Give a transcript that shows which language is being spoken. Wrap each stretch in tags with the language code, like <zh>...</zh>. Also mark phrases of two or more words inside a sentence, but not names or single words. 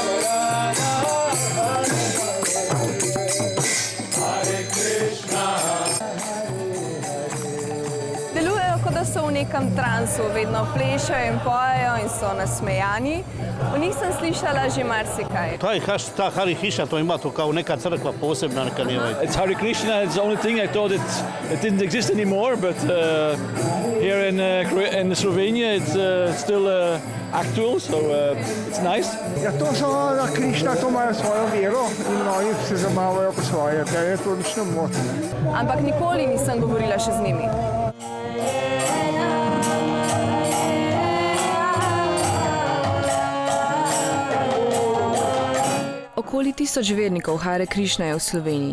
<sl>Delujejo, kot da so v nekem transu, vedno plešajo in pojejo in so nasmejani. O njih sem slišala že marsikaj.</sl> <bs>Ta Hare Krishna, to ima to kao neka crkva posebna, neka nema.</bs> <en>It's Hare Krishna, it's the only thing I thought it didn't exist anymore, but here in Slovenia it's still actual, so it's nice.</en> <sl>Ja, to so na Krišna, to imajo svojo vero in mnogi se zabavajo po svoje, da je to nič ne moti. Ampak nikoli nisem govorila še z njimi. Okoli 1000 vernikov Hare Krišna je v Sloveniji.</sl>